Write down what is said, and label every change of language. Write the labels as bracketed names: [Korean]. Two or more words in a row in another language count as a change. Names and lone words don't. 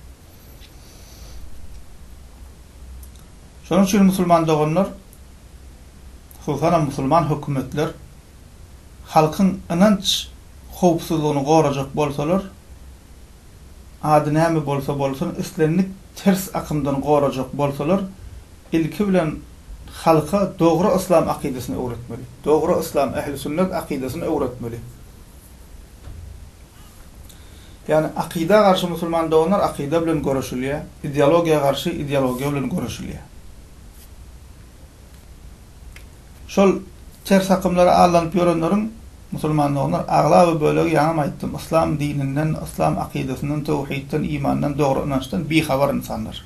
[Turkmen] Şonuň üçin musulman doganlar, hususan musulman hökümetler halkyň inanç howpsuzlygyny gorajak bolsalar, ady näme bolsa bolsun, islenlik ters akımdan gorajak bolsalar, ilki bilen halka dogry İslam akidasyny öwretmeli. Dogry İslam ehli sünnet akidasyny öwretmeli. Yani akida karşı musulman doğanlar akida bilen görüşülýär, ideologiya karşı ideologiya bilen görüşülýär. Şol ters akımlara alanyp ýörenleriň musulman doğanlar aglaby bölegi ýa-ni aýtdym, İslam dininden, İslam akidesinden, tawhidden, imandan, dogry inançdan bihabar insanlar.